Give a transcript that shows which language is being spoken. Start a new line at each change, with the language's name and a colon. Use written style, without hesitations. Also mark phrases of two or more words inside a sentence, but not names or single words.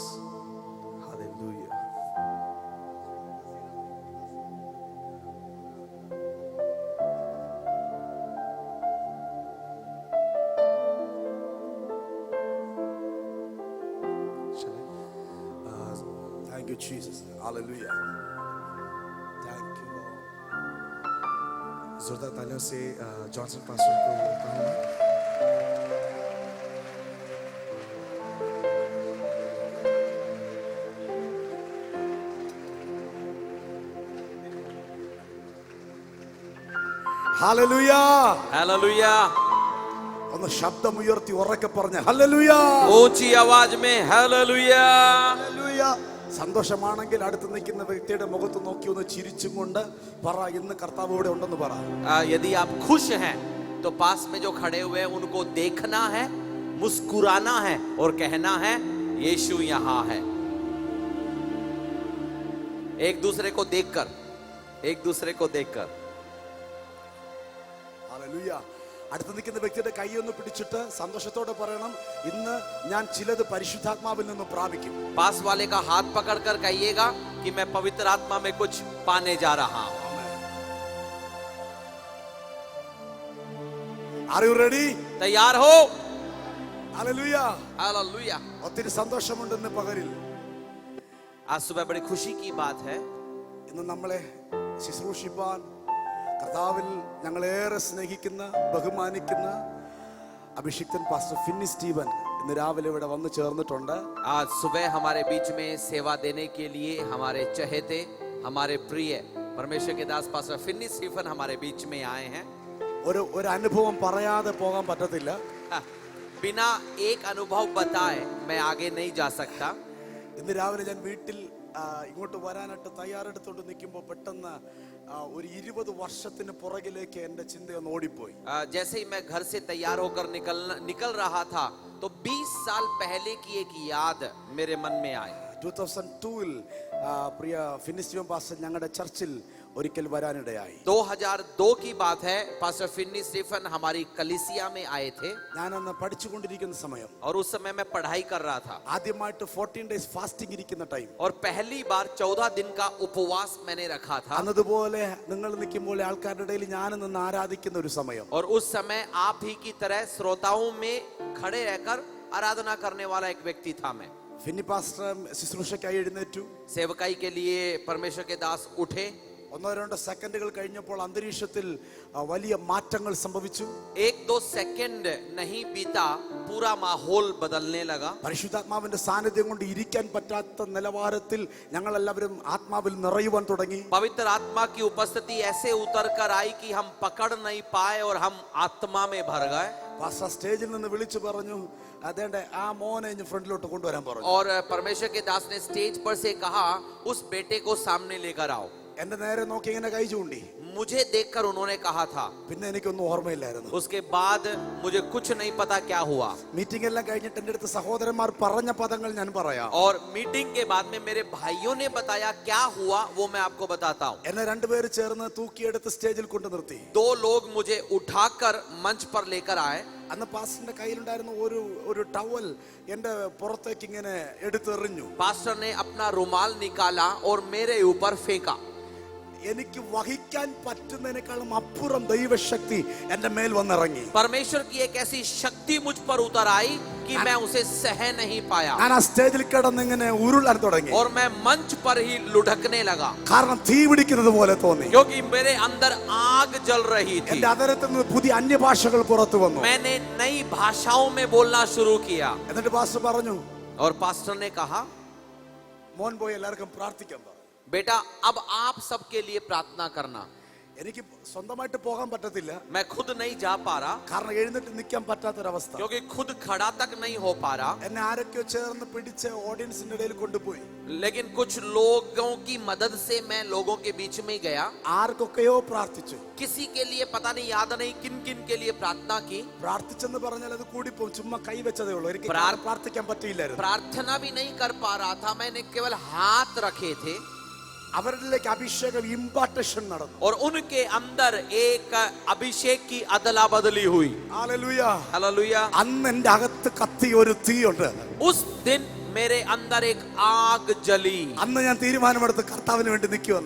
English: Hallelujah. Thank you, Jesus. Hallelujah. Thank you, Lord.
Hindi: जोरदार तालियों से जॉनसन पास्टर को कहूँगा। Hallelujah. Hallelujah.
Malayalam: ഒന്ന് ശബ്ദമുയർത്തി ഉറക്കെ പറഞ്ഞ ഹല്ലേലൂയ.
Hindi: ऊंची आवाज में हालेलुया.
Malayalam: സന്തോഷമാണെങ്കിൽ അടുത്ത് നിൽക്കുന്ന വ്യക്തിയുടെ മുഖത്ത് നോക്കി ഒന്ന് ചിരിച്ചും കൊണ്ട് പറ ഇന്ന് കർത്താവ് ഇവിടെ ഉണ്ടെന്ന് പറ.
Hindi: यदि आप खुश हैं तो पास में जो खड़े हुए हैं उनको देखना है, मुस्कुराना है और कहना है यीशु यहाँ है। एक दूसरे को देखकर, एक दूसरे को देखकर।
Malayalam: ഹല്ലേലൂയ. അടുത്ത് നിൽക്കുന്ന വ്യക്തിയുടെ കൈ ഒന്ന് പിടിച്ചിട്ട് സന്തോഷത്തോടെ പറയണം ഇന്ന് ഞാൻ ചിലത് പരിശുദ്ധാത്മാവിൽ നിന്ന് പ്രാപിക്കും.
Hindi: पास वाले का हाथ पकड़कर कहिएगा कि मैं पवित्र आत्मा में कुछ पाने जा रहा हूं।
English: Are you ready?
Hindi: तैयार हो?
Malayalam: ഹല്ലേലൂയ.
Hindi: हालेलुया.
Malayalam: ഒത്തിരി സന്തോഷമുണ്ട് ഇന്ന് പകലിൽ.
Hindi: आज सुबह बड़ी खुशी की बात है
Malayalam: ഇന്ന് നമ്മളെ ശുശ്രൂഷിപ്പാൻ കർത്താവിൽ ഞങ്ങളേറെ സ്നേഹിക്കുന്ന ബഹുമാനിക്കുന്ന അഭിഷിക്തൻ പാസ്റ്റർ ഫിന്നി സ്റ്റീവൻ ഇന്ന് രാവിലെ ഇവിടെ വന്നു ചേർന്നിട്ടുണ്ട്.
Hindi: आज सुबह हमारे बीच में सेवा देने के लिए हमारे चहेते हमारे प्रिय परमेश्वर के दास पास्टर फिन्नी स्टीफन हमारे बीच में आए हैं.
Malayalam: ഒരു അനുഭവം പറയാതെ പോകാൻ പറ്റത്തില്ല.
Hindi: बिना एक अनुभव बताए मैं आगे नहीं जा सकता.
Malayalam: ഇന്ന് രാവിലെ ഞാൻ വീട്ടിൽ ഇങ്ങോട്ട് വരാനായിട്ട് തയ്യാറെടുത്തോണ്ട് നിൽക്കുമ്പോൾ പെട്ടെന്ന് ഒരു 20 വർഷത്തിന് പുറകിലേക്ക് എന്റെ ചിന്തയൊന്ന് ഓടിപ്പോയി.
Hindi: जैसे ही मैं घर से तैयार होकर निकल रहा था तो 20 साल पहले की एक याद मेरे मन में आई.
Malayalam: 2002 പ്രിയ ഫിന്നി സ്റ്റീവൻ പാസ്റ്റർ ഞങ്ങളുടെ ചർച്ചിൽ ഒരിക്കൽ വരാനിടയായി.
Hindi: 2002 की बात है. पास्टर फिन्नी स्टीफन हमारी कलीसिया में आए थे.
Malayalam: ഞാൻ അന്ന് പഠിച്ചുകൊണ്ടിരിക്കുന്ന സമയം
Hindi: और उस समय मैं पढ़ाई कर रहा था.
Malayalam: ആദ്യമായിട്ട് 14
English: days fasting
Malayalam: ഇരിക്കുന്ന ടൈം.
Hindi: और पहली बार 14 दिन का उपवास मैंने रखा था.
Malayalam: അന്നതുപോലെ നിങ്ങൾ നിൽക്കുമ്പോൾ ആൾക്കാരുടെ ഇടയിൽ ഞാൻ നിന്ന് ആരാധിക്കുന്ന ഒരു സമയം.
Hindi: और उस समय आप ही की तरह श्रोताओं में खड़े रहकर आराधना करने वाला एक व्यक्ति था मैं.
Malayalam: ഫിന്നി പാസ്റ്റർ ശുശ്രൂഷയ്ക്കായി എഴുന്നേറ്റു.
Hindi: सेवकाई के लिए परमेश्वर के दास उठे.
Malayalam: 1-2 സെക്കൻഡുകൾ കഴിഞ്ഞപ്പോൾ അന്തരീക്ഷത്തിൽ വലിയ മാറ്റങ്ങൾ സംഭവിച്ചു.
Hindi: 1-2 सेकंड नहीं बीता पूरा माहौल बदलने लगा.
Malayalam: പരിശുദ്ധാത്മാവിന്റെ സാന്നിധ്യം കൊണ്ട് ഇരിക്കാൻ പറ്റാത്ത നിലവാരത്തിൽ ഞങ്ങൾ എല്ലാവരും ആത്മാവിൽ നിറയുവാൻ തുടങ്ങി.
Hindi: पवित्र आत्मा की उपस्थिति ऐसे उतर कर आई कि हम पकड़ नहीं पाए और हम आत्मा में भर गए.
Malayalam: പാസ്റ്റർ സ്റ്റേജിൽ നിന്ന് വിളിച്ചു പറഞ്ഞു, അതേണ്ട ആ മോനെ ഇനി ഫ്രണ്ടിലോട്ട് കൊണ്ടുവരാൻ പറഞ്ഞു.
Hindi: और परमेश्वर के दास ने स्टेज पर से कहा उस बेटे को सामने लेकर आओ.
Malayalam: എന്റെ നേരെ നോക്കി ഇങ്ങനെ കൈ ചൂണ്ടി.
Hindi: मुझे देखकर उन्होंने कहा था.
Malayalam: പിന്നെ എനിക്കൊന്നും ഓർമ്മയില്ലായിരുന്നു.
Hindi: उसके बाद मुझे कुछ नहीं पता क्या हुआ.
Malayalam: മീറ്റിംഗ് എല്ലാം കഴിഞ്ഞിട്ട് എന്റെ അടുത്ത് സഹോദരന്മാർ പറഞ്ഞ പദങ്ങൾ ഞാൻ പറയാം.
Hindi: और मीटिंग के बाद में मेरे भाइयों ने बताया क्या हुआ वो मैं आपको बताता हूँ.
Malayalam: എന്നെ രണ്ടുപേര് ചേർന്ന് തൂക്കിയെടുത്ത് സ്റ്റേജിൽ കൊണ്ടു നിർത്തി.
Hindi: 2 लोग मुझे उठाकर मंच पर लेकर आए.
Malayalam: അന്ന് പാസ്റ്ററിന്റെ കയ്യിലുണ്ടായിരുന്ന ഒരു ടവൽ എന്റെ പുറത്തേക്ക് ഇങ്ങനെ എടുത്തെറിഞ്ഞു.
Hindi: पास्टर ने अपना रुमाल निकाला और मेरे ऊपर फेंका.
Malayalam: എനിക്ക് വഹിക്കാൻ പറ്റുന്നതിനേക്കാളും അപ്പുറം ദൈവശക്തി എന്റെ മേൽ വന്നിറങ്ങി.
Hindi: परमेश्वर की एक ऐसी शक्ति मुझ पर उतर आई कि मैं उसे सह नहीं पाया.
Malayalam: ഞാൻ ആ സ്റ്റേജിൽ കിടന്ന് ഇങ്ങനെ ഉരുളാൻ തുടങ്ങി.
Hindi: और मैं मंच पर ही लुढ़कने लगा.
Malayalam: കാരണം തീ പിടിക്കുന്നത് പോലെ തോന്നി.
Hindi: क्योंकि मेरे अंदर आग जल रही थी.
Malayalam: എന്റെ അതരത്തിൽ നിന്ന് പുതിയ അന്യഭാഷകൾ പുറത്തു വന്നു.
Hindi: मैंने नई भाषाओं में बोलना शुरू किया.
Malayalam: എന്നിട്ട് പാസ്റ്റർ പറഞ്ഞു,
Hindi: और पास्टर ने कहा
Malayalam: മോൻ പോയി എല്ലാവർക്കും പ്രാർത്ഥിക്കാൻ പറ.
Hindi: बेटा अब आप सबके लिए प्रार्थना करना.
Malayalam: എനിക്ക് സ്വന്തമായിട്ട് പോകാൻ പറ്റത്തില്ല.
Hindi: मैं खुद नहीं जा पा रहा.
Malayalam: കാരണം എഴുന്നേറ്റ് നിൽക്കാൻ പറ്റാത്തൊരവസ്ഥ.
Hindi: क्योंकि खुद खड़ा तक नहीं हो पा रहा.
Malayalam: എന്നെ ആരൊക്കെയോ ചേർന്ന് പിടിച്ച് ഓഡിയൻസിന്റെ ഇടയിൽ കൊണ്ടുപോയി.
Hindi: लेकिन कुछ लोगों की मदद से मैं लोगों के बीच में गया.
Malayalam: ആർക്കൊക്കെയോ പ്രാർത്ഥിച്ചു.
Hindi: किसी के लिए पता नहीं, याद नहीं किन किन के लिए प्रार्थना की.
Malayalam: പ്രാർത്ഥിച്ചെന്ന് പറഞ്ഞാൽ അത് കൂടിപ്പോകും. ചുമ്മാ കൈവച്ചതേ ഉള്ളൂ. എനിക്ക് പ്രാർത്ഥിക്കാൻ പറ്റിയില്ലായിരുന്നു.
Hindi: प्रार्थना भी नहीं कर पा रहा था. मैंने केवल हाथ रखे थे.
Malayalam: അവരിലേക്ക് അഭിഷേകം ഇംപാർട്ടേഷൻ നടന്നു.
Hindi: और उनके अंदर एक अभिषेक की अदला बदली हुई.
Malayalam: ഹല്ലേലൂയ.
Hindi: हालेलुया.
Malayalam: അന്ന് എന്റെ അകത്ത് കത്തിയ ഒരു തീയുണ്ട്.
Hindi: उस दिन मेरे अंदर एक आग जली.
Malayalam: അന്ന് ഞാൻ തീരുമാനമെടുത്ത് കർത്താവിന് വേണ്ടി നിൽക്കുമെന്ന്.